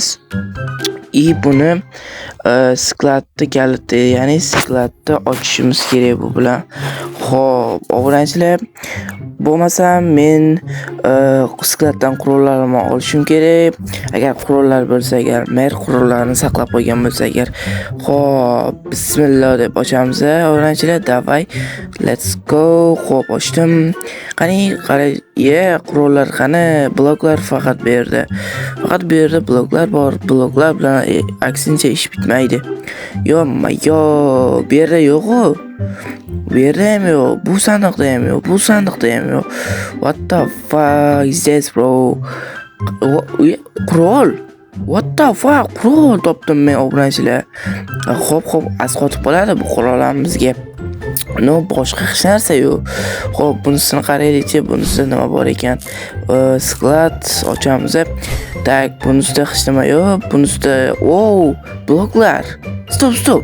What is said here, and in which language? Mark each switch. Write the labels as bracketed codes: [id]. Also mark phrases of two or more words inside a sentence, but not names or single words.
[uz] Buni skladni kaliti, ya'ni skladni ochishimiz kerak bu bilan. Xo'p, obunachilar, bo'lmasa men skladdan qurollarimni olishim kerak. Agar qurollar bo'lsa, agar mer qurollarni saqlab qo'ygan bo'lsa agar. Xo'p, bismillah deb ochamiz. Obunachilar, davay. [en] Let's go. [uz] Xo'p, ochdim. Qani, qurollar qani? Bloklar faqat bu yerda. Faqat bu yerda bloklar bor. Bloklar bilan aksincha ish bitmaydi. Yo'q, bu yerda yo'q-ku. Bu yerda ham yo'q, bu sandiqda ham yo'q, [en] What the fuck is this, bro? Qurol. What the fuck? [uz] Qurol topdim men, obunachilar. Xo'p, asqotib qoladi bu qurollarimizga. Boshqa hech narsa yo'q. Xo'p, bunisini qaraylik-chi, bunisida nima bor ekan? Sklad ochamiz. Tak, bunisida hech nima yo'q. Bunisida, bloklar. Stop.